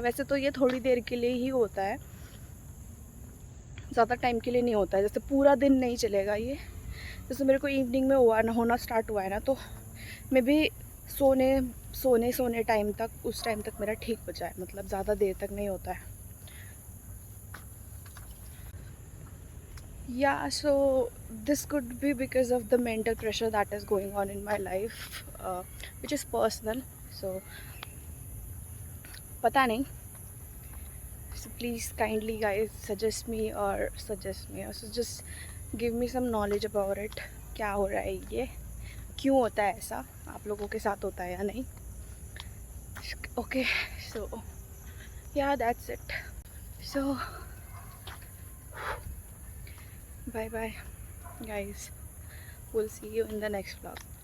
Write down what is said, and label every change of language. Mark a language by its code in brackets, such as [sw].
[hi] वैसे तो ये थोड़ी देर के लिए ही होता है, ज़्यादा टाइम के लिए नहीं होता है, जैसे पूरा दिन नहीं चलेगा ये। जैसे मेरे को इवनिंग में होना स्टार्ट हुआ है ना, तो मैं भी सोने टाइम तक, उस टाइम तक मेरा ठीक हो जाए, मतलब ज़्यादा देर तक नहीं होता है। [en] Yeah, so this could be because of the mental pressure that is going on in my life, which is personal. [hi] So पता नहीं। [en] So please kindly guys suggest me or so just give me some knowledge about it। [hi] क्या हो रहा है, ये क्यों होता है ऐसा, आप लोगों के साथ होता है या नहीं। [en] Okay, so yeah, that's it. So bye bye guys, we'll see you in the next vlog.